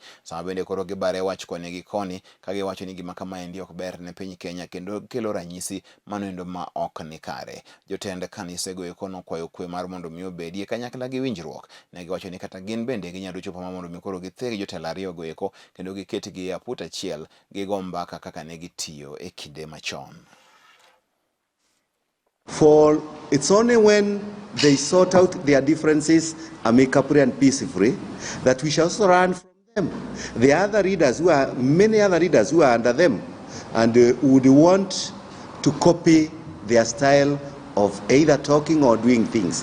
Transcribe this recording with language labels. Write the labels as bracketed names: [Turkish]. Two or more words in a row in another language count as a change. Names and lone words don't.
[Luo (Kenya and Tanzania)] Sama bende koro gibare wach koni gi koni ka giwacho ni gima kama endi ok ber ne piny Kenya kendo kelo ranyisi manoendo ma ok ni kare. Jotend kanise go eko nokwayo kwe mar mondo mi obedie kanyakla gi winjruok. Ne giwacho ni kata gin bende ginyalo chopo mondo mi koro githegi jotelo ariyo go eko kendo giketgi e aput achiel gigo mbaka kaka ne gitiyo e kinde machon. [English] For it's only when they sort out their differences amicably and peacefully that we shall also learn from them. The other leaders who are, many other leaders who are under them and would want to copy their style of either talking or doing things.